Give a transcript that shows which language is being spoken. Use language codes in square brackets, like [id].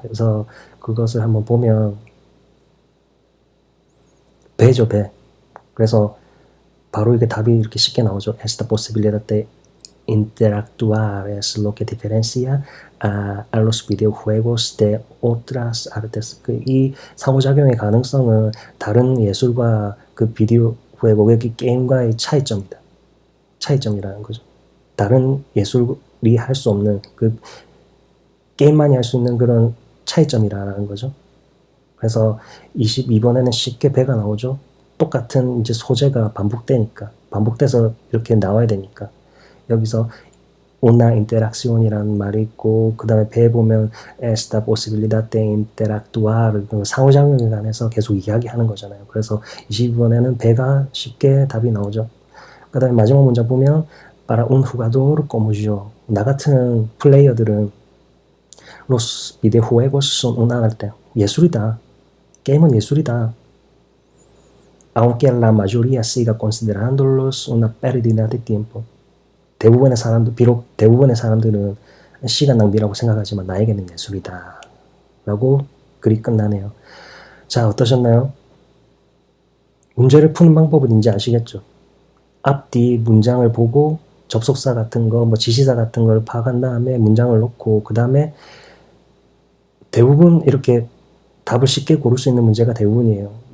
[ko] 그래서 그것을 한번 보면 배죠, 배. 그래서 바로 이게 답이 이렇게 쉽게 나오죠. [es] Esta posibilidad de interactuar es lo que diferencia a los videojuegos de otras artes. [ko] 이 상호작용의 가능성은 다른 예술과 그 비디오 후회고 게임과의 차이점이라는 거죠. 다른 예술이 할 수 없는, 그 게임만이 할 수 있는 그런 차이점이라는 거죠. 그래서 22번에는 쉽게 배가 나오죠. 똑같은 이제 소재가 반복돼서 이렇게 나와야 되니까. 여기서 una interaccion이라는 말이 있고, 그 다음에 배에 보면 [es] esta posibilidad de interactuar, [ko] 상호작용에 관해서 계속 이야기하는 거잖아요. 그래서 22번에는 배가 쉽게 답이 나오죠. [es] 그 다음에 마지막 문장 보면 para un jugador como yo, [ko] 나 같은 플레이어들은 [es] los videojuegos son un arte, [ko] 예술이다. 게임은 예술이다. [es] aunque la mayoría siga considerándolos una pérdida de tiempo. [ko] 비록 대부분의 사람들은 시간 낭비라고 생각하지만 나에게는 예술이다. 라고 글이 끝나네요. 자, 어떠셨나요? 문제를 푸는 방법은 이제 아시겠죠? 앞뒤 문장을 보고 접속사 같은 거, 지시사 같은 걸 파악한 다음에 문장을 놓고, 그 다음에 대부분 이렇게 답을 쉽게 고를 수 있는 문제가 대부분이에요.